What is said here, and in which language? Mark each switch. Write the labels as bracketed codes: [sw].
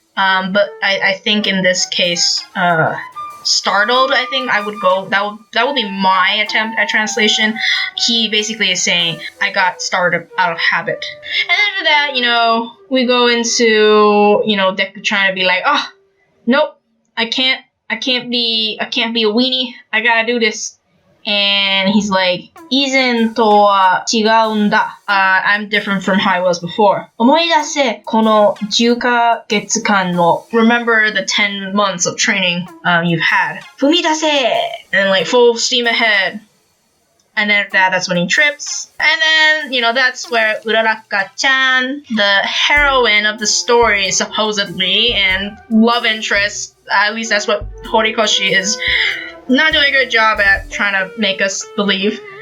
[en] But I think in this case, startled, I think I would go, that would be my attempt at translation. He basically is saying, I got startled out of habit. And after that, we go into, Deku trying to be like, oh, nope, I can't be a weenie, I gotta do this. And he's like, [ja] 以前とは違うんだ. [en] I'm different from how I was before. [ja] 思い出せ、この10ヶ月間の [en] Remember the 10 months of training you've had. [ja] 踏み出せ! [en] And like full steam ahead. And then after that's when he trips. And then, that's where Uraraka-chan, the heroine of the story, supposedly, and love interest, at least that's what Horikoshi is not doing a good job at trying to make us believe.